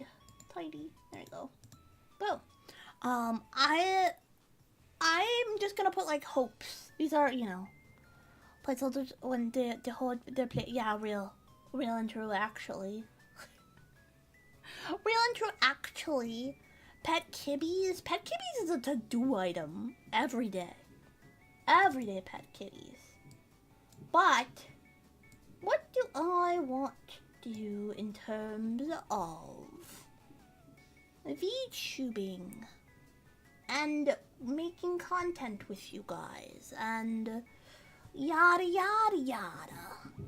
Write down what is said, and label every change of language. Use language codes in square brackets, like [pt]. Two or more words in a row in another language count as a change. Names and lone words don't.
[en] There you go. Boom. I'm just gonna put like hopes. These are, you know, placeholders when they hold their play. Yeah, real and true actually. Real and true actually. Pet kibbies. Pet kibbies is a to-do item every day. Everyday pet kitties. But what do I want to do in terms of VTubing and making content with you guys and yada yada yada?